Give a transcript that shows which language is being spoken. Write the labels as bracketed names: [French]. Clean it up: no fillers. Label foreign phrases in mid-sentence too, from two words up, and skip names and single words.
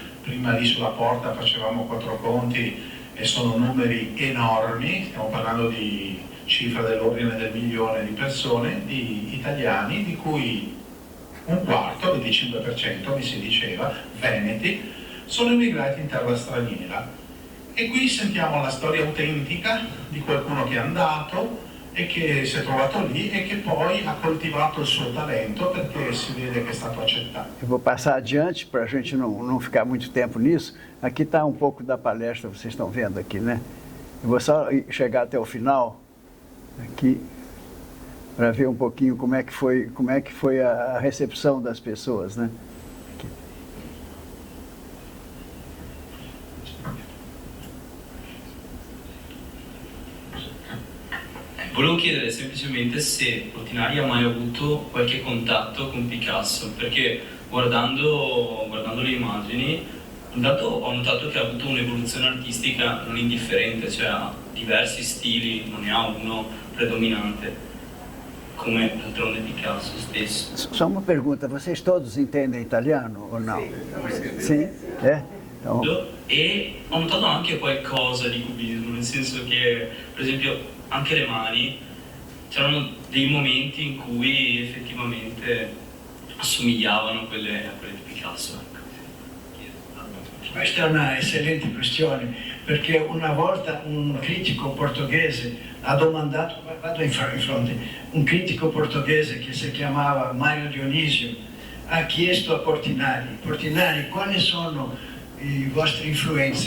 [Italian] Prima lì sulla porta facevamo 4 conti e sono numeri enormi, stiamo parlando di cifra dell'ordine del milione di persone, di italiani, di cui un quarto, il 25% mi si diceva, veneti, sono immigrati in terra straniera. E qui sentiamo la storia autentica di qualcuno che è andato e che si è trovato lì e che poi ha coltivato il suo talento perché si vede che è stato accettato. [Portuguese] Eu vou passar adiante para a gente não ficar muito tempo nisso. Aqui está um pouco da palestra, vocês estão vendo aqui, né? Eu vou só chegar até o final aqui para ver um pouquinho como é que foi a recepção das pessoas, né? Aqui. [Italian] Volevo chiedere semplicemente se Portinari ha mai avuto qualche contatto con Picasso, perché guardando le immagini, intanto ho notato che ha avuto un'evoluzione artistica non indifferente, cioè ha diversi stili, non ne ha uno predominante, come d'altronde Picasso stesso. [Portuguese] Só uma pergunta, vocês todos entendem italiano o não? Sim? É? Então, [Italian] E ho notato anche qualcosa di cubismo, nel senso che, per esempio, anche le mani, c'erano dei momenti in cui effettivamente assomigliavano a quelle di Picasso. Questa è una eccellente questione, perché una volta un critico portoghese ha domandato, vado in fronte, un critico portoghese che si chiamava Mario Dionisio ha chiesto a Portinari, quali sono i vostri influenze?